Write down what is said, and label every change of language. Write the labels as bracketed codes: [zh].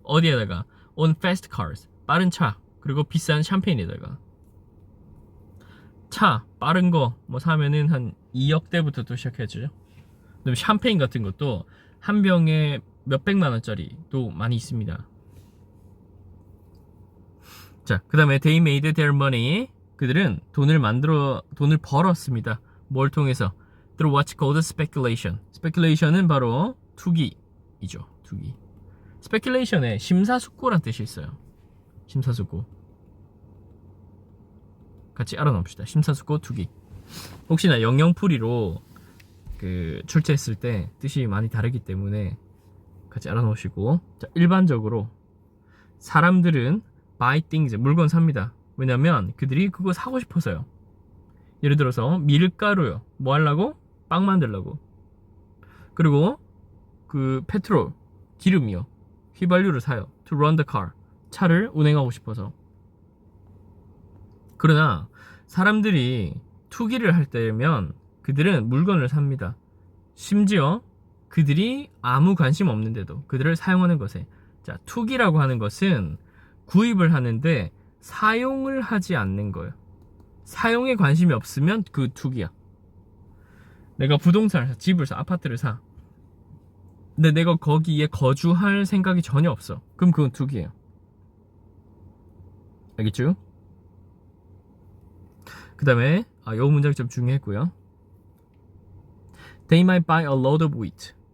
[ko] 어디에다가 [en] on fast cars, [ko] 빠른 차, 그리고 비싼 샴페인에다가. 차 빠른 거 뭐 사면은 한 2억대부터 또 시작해야죠. 그다음에 샴페인 같은 것도 한 병에 몇백만 원짜리도 많이 있습니다. 자, 그 다음에 [en] they made their money. [ko] 그들은 돈을 벌었습니다. 뭘 통해서? [en] through what's called speculation. [ko] speculation은 바로 투기이죠. 투기. speculation에 심사숙고란 뜻이 있어요. 심사숙고. 같이 알아놓읍시다. 심사숙고, 투기. 혹시나 영영풀이로 그 출제했을 때 뜻이 많이 다르기 때문에 같이 알아놓으시고. 자, 일반적으로 사람들은 [en] buy things, [ko] 물건 삽니다. 왜냐면 그들이 그거 사고 싶어서요. 예를 들어서 밀가루요. 뭐 하려고? 빵 만들려고. 그리고 그 페트롤, 기름이요. 휘발유를 사요. [en] to run the car, [ko] 차를 운행하고 싶어서. 그러나 사람들이 투기를 할 때면 그들은 물건을 삽니다. 심지어 그들이 아무 관심 없는데도 그들을 사용하는 것에. 자, 투기라고 하는 것은 구입을 하는데 사용을 하지 않는 거예요. 사용에 관심이 없으면 그 투기야. 내가 부동산을 사, 집을 사, 아파트를 사. 근데 내가 거기에 거주할 생각이 전혀 없어. 그럼 그건 투기예요. 알겠죠? 그 다음에 요 문장이 좀 중요했고요. [en] They might buy a load of wheat.